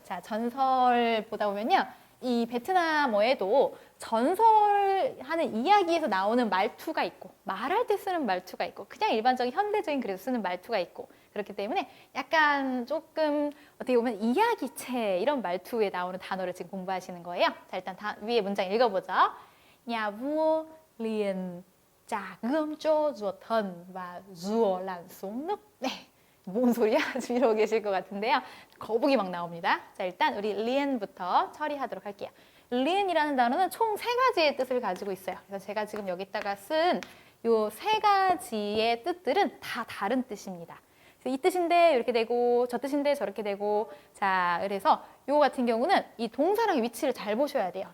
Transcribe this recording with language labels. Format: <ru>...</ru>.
<ko>자, 전설 보다 보면요. 이 베트남어에도 전설하는 이야기에서 나오는 말투가 있고 말할 때 쓰는 말투가 있고 그냥 일반적인 현대적인 그래서 쓰는 말투가 있고 그렇기 때문에 약간 조금 어떻게 보면 이야기체 이런 말투에 나오는 단어를 지금 공부하시는 거예요. 자, 일단 위에 문장 읽어보죠.</ko> <vi>Nhà vua liền trả gươm cho ruột thần và rùa lặn xuống nước.</vi> <ko>네. 뭔 소리야? 지금 이러고 계실 것 같은데요. 거북이 막 나옵니다. 자, 일단 우리 리엔부터 처리하도록 할게요. 리엔이라는 단어는 총 3가지의 뜻을 가지고 있어요. 그래서 제가 지금 여기다가 쓴 요 3가지의 뜻들은 다 다른 뜻입니다. 그래서 이 뜻인데 이렇게 되고 저 뜻인데 저렇게 되고 자, 그래서 요 같은 경우는 이 동사랑 위치를 잘 보셔야 돼요.</ko>